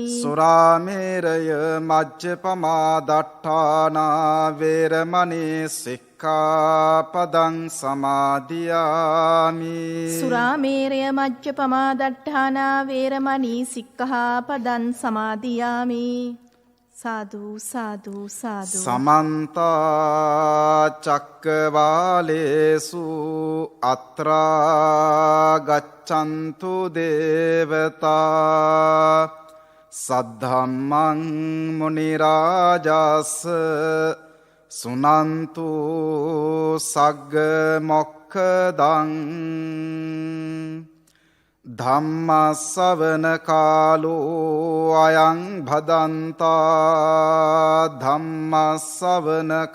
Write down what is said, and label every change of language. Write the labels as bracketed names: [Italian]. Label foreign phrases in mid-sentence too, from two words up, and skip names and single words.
[Pali] සුරාමේරය මජ්ජපමා දට්ඨානා වේරමණී සික්ඛාපදං සමාදියාමි. සුරාමේරය මජ්ජපමා දට්ඨානා වේරමණී සික්ඛාපදං සමාදියාමි. සාදු සාදු සාදු. සමන්ත චක්කවාලේසු අත්‍රා ගච්ඡන්තු දේවතා සද්ධම්මං මුනි රාජස් සුනන්තු සග්ග මොක්ඛ මොක්ඛදං ධම්මස්සවන කාලෝ අයං භදන්තා ධම්මස්සවන